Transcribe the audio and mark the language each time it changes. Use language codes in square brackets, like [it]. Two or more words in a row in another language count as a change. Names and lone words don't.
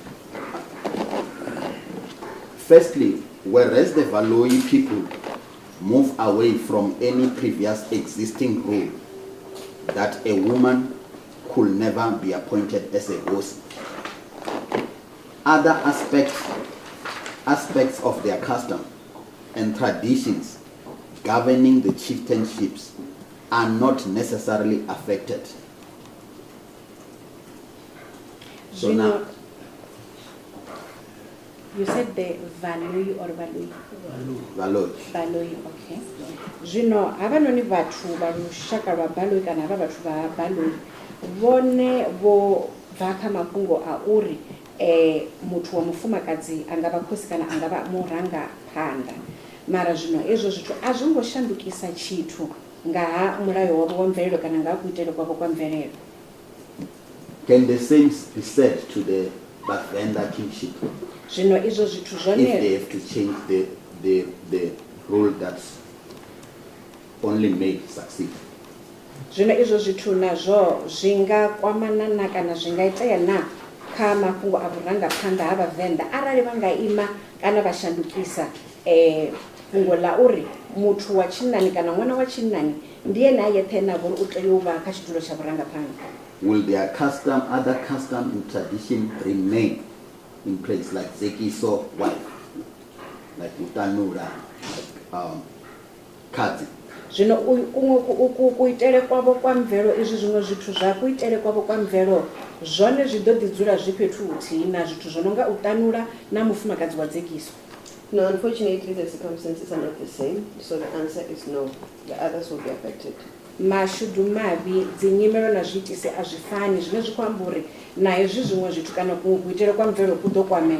[en] Firstly, whereas the Valoi people move away from any previous existing rule that a woman could never be appointed as a boss, other aspects of their custom and traditions governing the chieftainships are not necessarily affected. So now, you said the Valoi or Valoi? Valoi. Valoi, okay. [ve] Zvino havanoni vathu va lushaka lwa Valoi kana hava vathu va Valoi vone vo bva kha mafhungo a uri muthu wa mufumakadzi angava khosi kana angava muranga phanda, mara zvino ezwo zwithu a zwi ngo shandukisa tshithu nga ha mulayo wavho wa mvelelo kana nga ha kuitele kwavho kwa mvelelo. [en] Can the same be said to the Vhavenda kingship? [ve] Zvino izwo zwithu [en] If [ve] zwone [en] they have to change the rule that's only made succeed. [ve] Zvino izwo zwithu nazwo zvinga kwamana na kana zvinga itea na kha mafhungo a vhurangaphanḓa ha Vhavenda arali vha nga ima kana vha shandukisa fhungo ḽa uri muthu wa tshinnani kana ṅwana wa tshinnani ndiye na yeṱhe na vhori u tea u vha kha tshitulo tsha vhurangaphanḓa. [en] Will their custom, other custom and tradition remain in place, like Zekiso wife, like Utanura, Kazi? [ve] Zvino kuitele kwavho kwa mvelo izwi zwiṅwe zwithu zwa kuitele kwavho kwa mvelo zwone zwi ḓo ḓi dzula zwi fhethu huthihi na zwithu zwo no nga u tanula na mufumakadzi wa Zekiso? [en] No, unfortunately the circumstances are not the same, so the answer is no. The others will be affected. [ve] Mashudu mavhi dzinyimelo na zwiitisi a zwi fani, zwine zwi khou amba uri na hezwi zwiṅwe zwithu kana kuitele kwa mvelo ku ḓo kwamea.